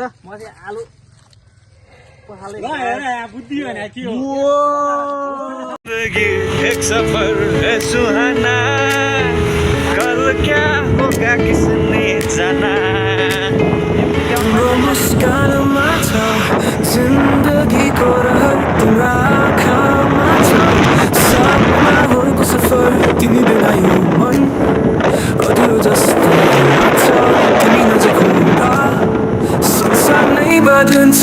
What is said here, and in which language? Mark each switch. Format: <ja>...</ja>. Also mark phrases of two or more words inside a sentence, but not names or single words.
<ne>म चाहिँ आलु</ne> <hi>एक सफर है सुहाना, कल क्या होगा किसने जाना।</hi> <ne>मुस्कानमा छ जिन्दगीको रहर तिम्रा आँखामा छ, सपनाहरूको सफर तिमी बिना यो मन अधुरो जस्तो लाग्छ। तिमी नजिक हुँदा संसार नै बदलिन्छ।</ne>